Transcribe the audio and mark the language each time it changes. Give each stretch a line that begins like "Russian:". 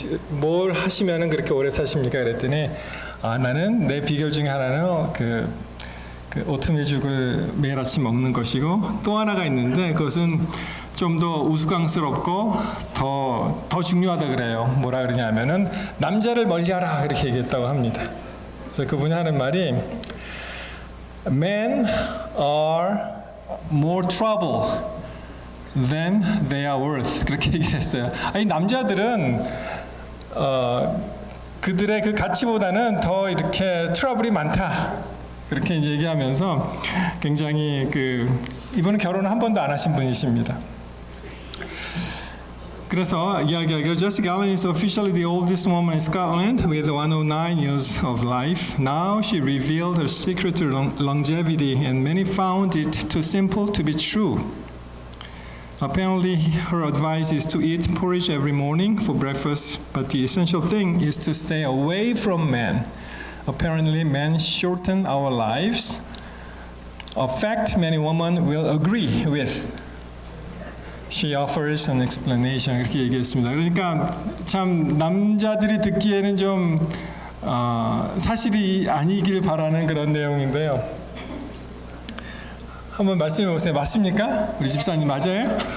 Korean: 뭘 하시면은 그렇게 오래 사십니까? 그랬더니 나는 내 비결 중에 하나는 그 오트밀죽을 매일 아침 먹는 것이고 또 하나가 있는데 그것은 좀 더 우스꽝스럽고 더 중요하다 그래요. 뭐라 그러냐면은 남자를 멀리하라 이렇게 얘기했다고 합니다. 그래서 그분이 하는 말이
English: Men are more trouble than they are worth.
Korean: 그렇게 얘기를 했어요. 아니 남자들은 그들의 그 가치보다는 더 이렇게 트러블이 많다. 그렇게 이제 얘기하면서 굉장히 이분은 결혼을 한 번도 안 하신 분이십니다. 그래서 이야기하기로
English: Jessie Gallen is officially the oldest woman in Scotland with 109 years of life. Now she revealed her secret to longevity and many found it too simple to be true. Apparently her advice is to eat porridge every morning for breakfast, but the essential thing is to stay away from men. Apparently men shorten our lives, a fact many women will agree with. She offers an explanation.
Korean: 이렇게 얘기했습니다. 그러니까 참 남자들이 듣기에는 좀 사실이 아니길 바라는 그런 내용인데요. 한번 말씀해 보세요. 맞습니까? 우리 집사님 맞아요?